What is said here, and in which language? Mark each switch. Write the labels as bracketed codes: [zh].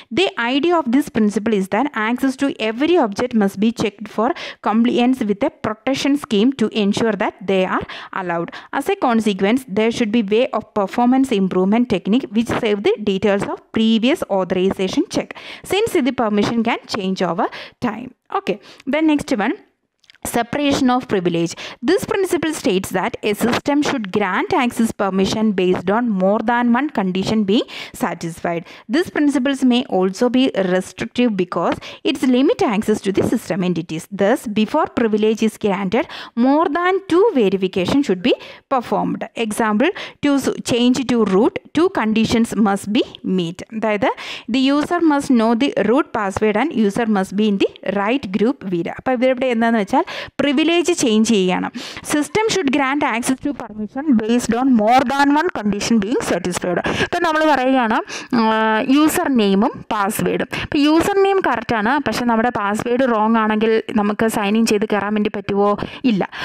[en] The idea of this principle is that access to every object must be checked for compliance with a protection scheme to ensure that they are allowed. As a consequence there should be way of performance improvement technique which save the details of previous authorization check since the permission can change over time. Okay, then next one, separation of privilege. This principle states that a system should grant access permission based on more than one condition being satisfied. These principles may also be restrictive because it limits access to the system entities. Thus, before privilege is granted, more than 2 verifications should be performed. Example, to change to root, 2 conditions must be met. That the user must know the root password and user must be in the right group with. [ml] അപ്പോൾ ഇവിടെ എന്താണെന്ന് വെച്ചാൽ privilege change ചെയ്യണം. [en] System should grant access to permission based on more than one condition being satisfied. [ml] ഇപ്പം നമ്മൾ പറയുകയാണ് user നെയിമും പാസ്വേഡും. ഇപ്പോൾ യൂസർ നെയിം കറക്റ്റാണ്, പക്ഷേ നമ്മുടെ പാസ്വേഡ് റോങ് ആണെങ്കിൽ നമുക്ക് സൈൻ ഇൻ ചെയ്ത് കയറാൻ വേണ്ടി പറ്റുമോ? ഇല്ല.